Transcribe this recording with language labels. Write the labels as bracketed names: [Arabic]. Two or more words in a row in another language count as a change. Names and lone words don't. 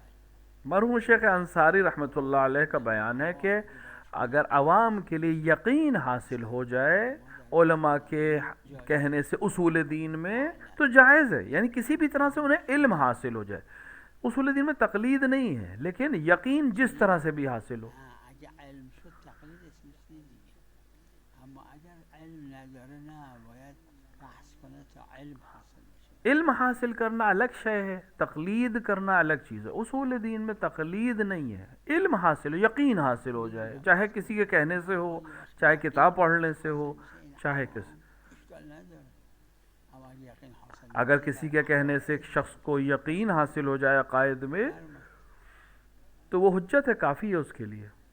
[Urdu] مرحوم شیخ انصاری رحمۃ اللہ علیہ کا بیان ہے کہ اگر عوام کے لیے یقین حاصل ہو جائے علماء کے کہنے سے اصول دین میں تو جائز ہے، یعنی کسی بھی طرح سے انہیں علم حاصل ہو جائے. اصول دین میں تقلید نہیں ہے لیکن یقین جس طرح سے بھی حاصل ہو. [Persian] اگه علم شد تقلید اسمش دیگه، اما اگر علم نداره نه باید بحث کنه تا علم حاصل بشه. [Urdu] علم حاصل کرنا الگ شے ہے، تقلید کرنا الگ چیز ہے. اصول دین میں تقلید نہیں ہے، علم حاصل ہو، یقین حاصل ہو جائے، چاہے کسی کے کہنے سے ہو، چاہے کتاب پڑھنے سے ہو، چاہے کسی. اگر کسی کے کہنے سے ایک شخص کو یقین حاصل ہو جائے عقائد میں تو وہ حجت ہے، کافی ہے اس کے لیے.